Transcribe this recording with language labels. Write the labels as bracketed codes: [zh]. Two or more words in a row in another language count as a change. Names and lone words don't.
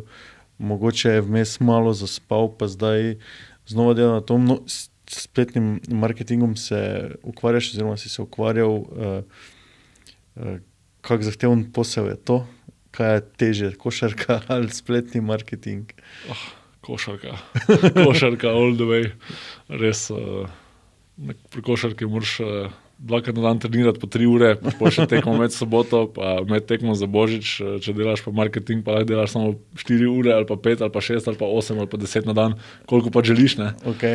[sl] Mogoče je vmes malo zaspal, pa zdaj znova dela na tom. No, s spletnim marketingom se ukvarjaš, oziroma si se ukvarjal. Kak zahteven posel je to? Kaj je težje, košarka ali spletni marketing? Košarka [en] all the way. [sl] Res, pri košarki moraš dvakrat na dan trenirati po 3 ure, pa še tekmo med soboto, pa med tekmo za Božič, če delaš pa marketing, pa lahko delaš samo 4 ure, ali pa 5, ali pa 6, ali pa 8, ali pa 10 na dan, koliko pa želiš, ne? Okay.